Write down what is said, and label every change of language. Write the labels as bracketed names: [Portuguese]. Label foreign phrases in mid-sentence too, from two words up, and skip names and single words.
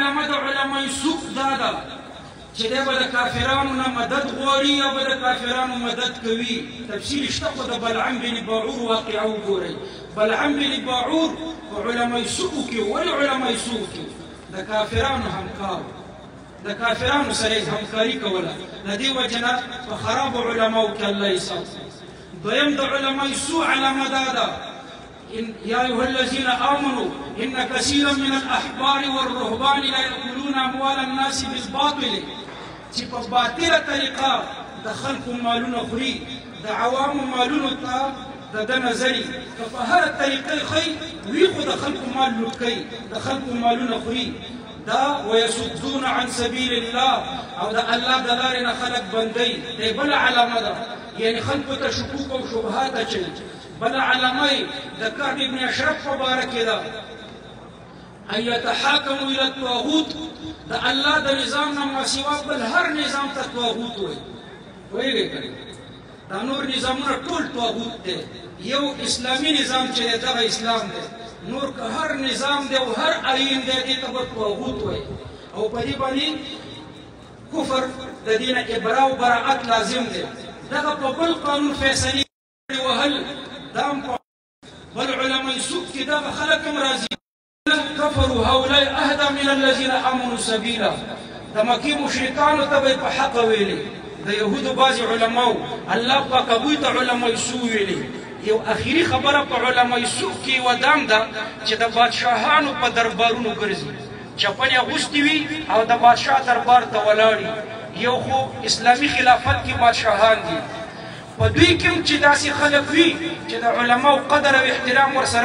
[Pashto] د علماء سوق دا ده چې دی به د کافرانو نه مدد غواړي یا به د کافرانو مدد کوي تفصیل شته خو د بلعم بن باعور واقعه وګورئ بلعم بن باعور په علماء سوقو کې ولې علماء سوق کې د کافرانو همکار د کافرانو سره همکاري کوله د دې وجه نه په خرابو علماو کې الله حساب دویم د علماء سوق علامه دا ده [Arabic] يا أيها الذين آمنوا إن كثيرا من الأحبار والرهبان لا يأكلون أموال الناس بالباطل [Pashto] چې په باطله طریقه د خلکو مالونه خوري د عوامو مالونو ته د ده نظري که په هره طریقه ښی وي خو د خلکو مال لوټ کوي د خلکو مالونه خوري دا [Arabic] ويصدون عن سبيل الله [Pashto] او د الله د لارې نه خلک بندوي دی بله علامه ده یعنې خلکو ته شکوک او شبهات اچوي بل علامه د کعب ابن اشرف په باره کې ده [Arabic] ان يتحاكموا الى الطاغوت [Pashto] د الله د نظام نه ما سوا بل هر نظام ته طاغوت وایي پوهېږئ که دا نور نظامونه ټول طاغوت دی یو اسلامي نظام چې دی دغه اسلام دی نور که هر نظام دی او هر آیین دی دې ته به طاغوت وایي او په دې باندې کفر د دې نه ابرا او براعت لازم دی دغه په بل قانون فیصلې وهل دام بل علماء سوق کې دغه خلک هم راځي [Arabic] كفروا هؤلاء اهدى من الذين امنوا سبيلا [Pashto] د مکې مشرکانو ته به په حق ویلي د یهودو بعضې علماو الله پاک هغوی ته علماء سوء ویلي یو اخري خبره په علماء سوء کې یوه دام ده چې د بادشاهانو په دربارونو ګرځي چپنې اغوستې وي او د بادشاه دربار ته ولاړي یو خو اسلامي خلافت کې بادشاهان دي په دوی کې هم چې داسې خلک وي چې د علماو قدر او احترام ورسره